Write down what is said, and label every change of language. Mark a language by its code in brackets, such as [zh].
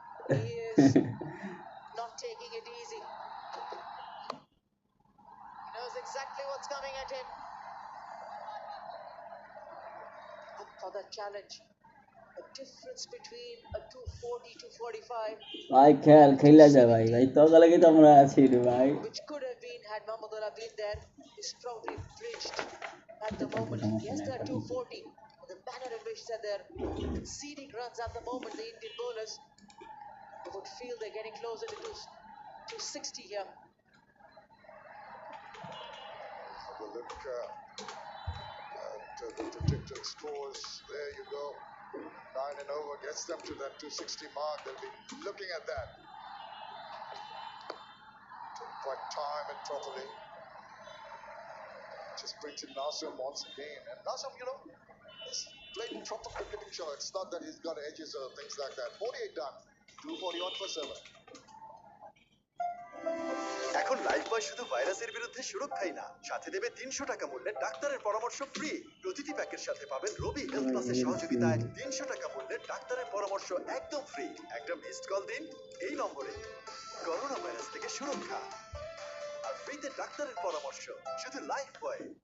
[en] He is not taking it easy. He knows exactly what's coming at him. Up for that challenge. A difference between a 240 to 45. [bn] ভাই খেল খেলা যা ভাই ভাই তো লাগে তো আমরা আছি রে ভাই [en] Which could have been had Mahmudullah been there, is probably bridged at the moment. Yes, they're 240. The manner in which they're conceding runs at the moment, the Indian bowlers, you would feel they're getting closer to 260 here. Have a look at the predicted scores. There you go. 9 and over gets them to that 260 mark. They'll be looking at that. Don't quite time it properly. Just brings in Nasum once again. And Nasum, he's playing proper cricketing show. It's not that he's got edges or things like that. 48 done. 241 for 7. [bn] এখন life বয় শুধু ভাইরাসের বিরুদ্ধে সুরক্ষাই না, সাথে দেবে 300 টাকা মূল্যের ডাক্তারের পরামর্শ ফ্রি। প্রতিটি প্যাকের সাথে পাবেন রবি হেলথ প্লাসের সহযোগিতায় 300 টাকা মূল্যের ডাক্তারের পরামর্শ একদম ফ্রি। একটা মিসড কল দিন এই নম্বরে, করোনা ভাইরাস থেকে সুরক্ষা আর ফ্রিতে ডাক্তারের পরামর্শ শুধু লাইফ বয়।